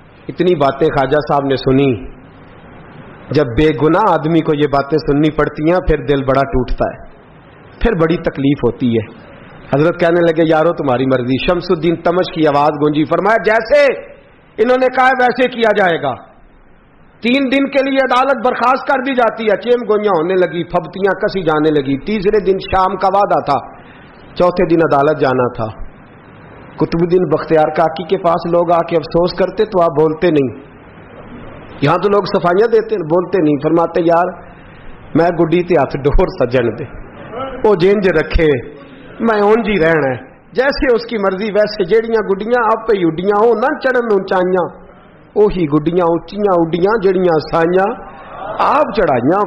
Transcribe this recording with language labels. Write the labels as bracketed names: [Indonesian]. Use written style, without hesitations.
[Urdu] اتنی باتیں خواجہ صاحب نے سنی. جب بے گناہ آدمی کو یہ باتیں سننی پڑتی ہیں پھر دل بڑا ٹوٹتا ہے, پھر بڑی تکلیف ہوتی ہے. حضرت کہنے لگے یارو تمہاری مرضی. شمس الدین تمش کی آواز گونجی. فرمایا جیسے انہوں نے کہا ویسے کیا جائے گا. 3 دن کے لیے عدالت برخاست کر دی جاتی ہے. چیم گوئیاں ہونے لگی, پھبتیاں کسی جانے لگی. تیسرے دن شام کا وعدہ تھا, چوتھے دن عدالت جانا تھا. قطب الدین بختیار کاکی کے پاس لوگ آ کے افسوس کرتے تو آپ بولتے نہیں. یہاں تو لوگ صفائیاں دیتے بولتے نہیں. [Punjabi] فرماتے یار میں گڈی تے ہاتھ ڈور سجن دے, وہ جنج رکھے, میں اون جی رہنا ہے [Urdu] جیسے اس کی مرضی. [Punjabi] ویسے جیڑیاں گڈیاں آپ پہ اڈیاں ہو نہ چڑھن اونچائیاں, وہی گڈیاں اونچیاں اڈیاں جیڑیاں سائیاں آپ چڑھائیاں.